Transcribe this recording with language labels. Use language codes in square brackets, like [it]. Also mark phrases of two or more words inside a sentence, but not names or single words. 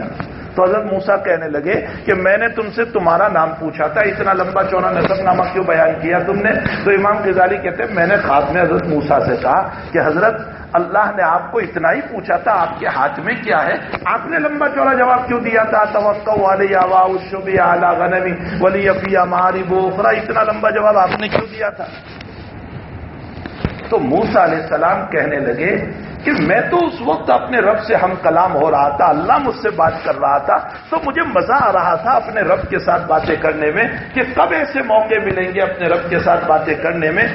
[ur] تو حضرت موسیٰ کہنے لگے کہ میں نے تم سے تمہارا نام پوچھا تھا, اتنا لمبا چوڑا نسب نامہ کیوں بیان کیا تم نے؟ تو امام غزالی کہتے ہیں میں نے خواب میں حضرت موسیٰ سے کہا کہ حضرت اللہ نے آپ کو اتنا ہی پوچھا تھا, آپ کے ہاتھ میں کیا ہے؟ آپ نے لمبا چوڑا جواب کیوں دیا تھا؟ [ar] توقع علی اوا الشبی علی غنمی ولی فی مارب اخرى, [ur] اتنا لمبا جواب آپ نے کیوں دیا تھا؟ تو موسیٰ علیہ السلام کہنے لگے کہ میں تو اس وقت اپنے رب سے ہم کلام ہو رہا تھا, اللہ مجھ سے بات کر رہا تھا, تو مجھے مزہ آ رہا تھا اپنے رب کے ساتھ باتیں کرنے میں کہ کب ایسے موقع ملیں گے اپنے رب کے ساتھ باتیں کرنے میں.